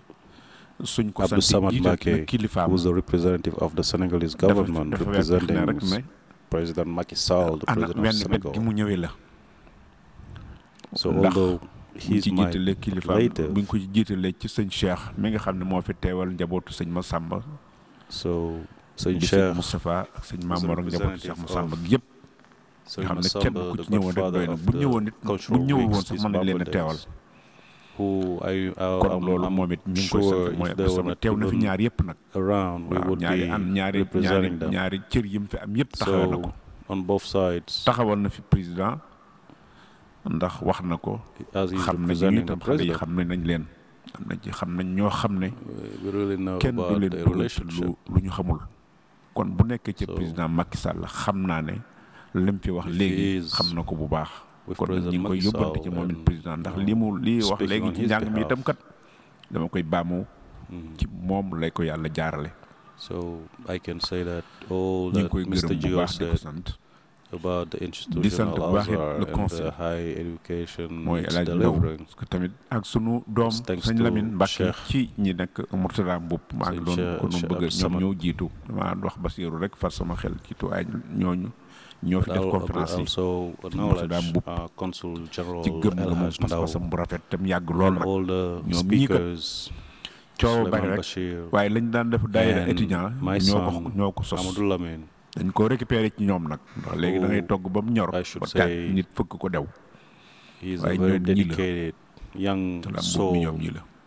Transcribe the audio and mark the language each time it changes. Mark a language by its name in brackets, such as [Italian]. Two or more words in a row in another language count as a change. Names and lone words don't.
[English] Abdou Samad Mbacké, who is the representative of the Senegalese government, representing President Macky Sall, the president of Senegal. So although he's my relative, [Wolof] so Sëñ Cheikh Moustapha ak Sëñ Mamor njaboot Cheikh Moustapha yépp nga xam ne kenn ku ci ñëwoon rek doy na bu ñëwoon nit bu ñëwoon woon sax mën nañ leen a teewal kon loolu moom it ñu ngi koy sant mooy sama teew na fi ñaar yëpp nag waaw ñaari cër yi mu fi am yëpp taxawal na ko [English] on both sides [Wolof] taxawal na fi président ndax wax na ko xam nañu itam xale yi xam nañ leen am na ci xam nañ ñoo xam ne kenn du leen dugal lu ñu xamul kon bu nekkee ci président Macky Sall xam naa ne lim fi wax léegi xam na ko bu baax kon ñu ngi koy yóbbante ci moom it président ndax lii wax léegi ci njàng mi itam kat dama koy baamu ci moom lay ko yàlla jaarale. [English] So I can say that all that Mr. Gio said about the institutional Azhar and the high education it's delivering. [French] Parce que [Wolof] tamit ak sunu doom Sëñ Lamine Mbacké ci ñi nekk Mourtada Mboup maa ngi doon ko nu bëgg ñoom ñoo jiitu dama wax Basiru rek far sama xel ci tuwaay ñooñu ñoo fi def conférence yi Mourtada Mboup ci gëm nga moom pas-pasam bu rafet tam yàgg lool nag ñoom ñii kat coow bari rek waaye lañ daan def daayira étudiant ñoo ko sos dañ ko récupérer ci ñoom nag ndax léegi da ngay togg ba mu ñor ba tàkk nit fëkk ko dew waaye ñoom ñi la ñoom ñi la